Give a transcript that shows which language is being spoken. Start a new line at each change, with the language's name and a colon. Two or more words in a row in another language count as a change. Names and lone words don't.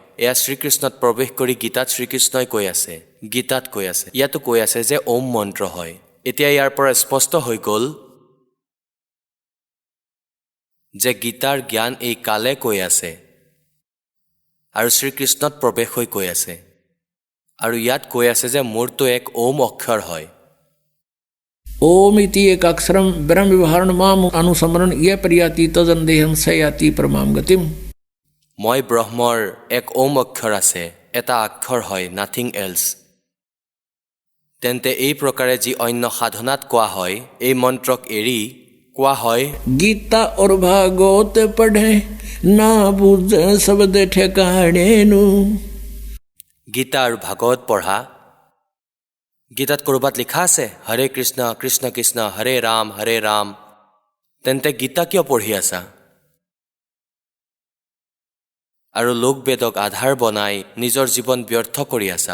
Assamese: এয়া শ্ৰীকৃষ্ণত প্ৰৱেশ কৰি গীতাত শ্ৰীকৃষ্ণই কৈ আছে, গীতাত কৈ আছে, ইয়াতো কৈ আছে যে ওম মন্ত্ৰ হয়। এতিয়া ইয়াৰ পৰা স্পষ্ট হৈ গ'ল যে গীতাৰ জ্ঞান এই কালে কৈ আছে আৰু শ্ৰীকৃষ্ণত প্ৰৱেশ হৈ কৈ আছে। আৰু ইয়াত কৈ আছে যে মোৰতো এক ওম অক্ষৰ হয়।
Sanskrit: ओम इति एक अक्षरम ब्रह्म विवरण माम अनुसमरण ये प्रियाति तजन्देहं सयाति परमाम गतिम।
Assamese: মই ব্ৰহ্মৰ এক ওম অক্ষৰ আছে, এটা অক্ষৰ হয়,
English: nothing else.
Assamese: তেন্তে এই প্ৰকাৰে যি অন্য সাধনাত কোৱা হয়, এই মন্ত্ৰক এৰি কোৱা হয়
Hindi: गीता और भागवत पढ़े ना बुझे शब्द ठेकाणे नु।
Assamese: গীতা আৰু ভাগৱত পঢ়া। গীতাত ক'ৰবাত লিখা আছে হৰে কৃষ্ণ কৃষ্ণ কৃষ্ণ হৰে ৰাম। তেন্তে গীতা কিয় পঢ়ি আছা? আৰু লোকবেদক আধাৰ বনাই নিজৰ জীৱন ব্যৰ্থ কৰি আছা।